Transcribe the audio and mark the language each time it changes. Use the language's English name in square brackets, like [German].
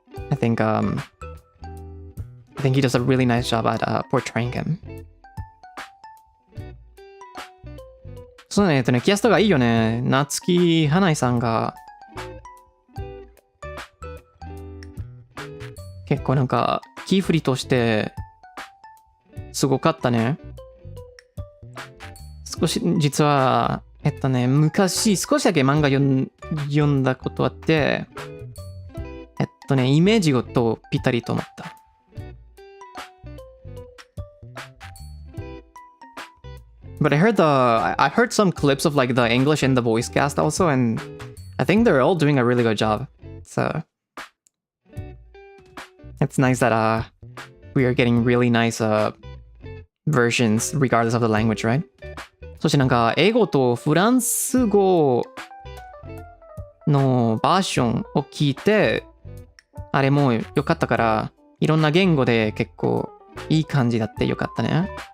[English] I think he does a really nice job at portraying him. [Japanese] そうね、キャストがいいよね。夏木花井さんが結構なんかキーフリとしてすごかったね。少し実は昔少しだけ漫画読んだことあってイメージとぴったりと思った。 [English] But I heard some clips of like the English and the voice cast also, and I think they're all doing a really good job. So it's nice that we are getting really nice versions regardless of the language, right? [Japanese] そしてなんか英語とフランス語のバージョンを聞いてあれも良かったからいろんな言語で結構いい感じだって良かったね。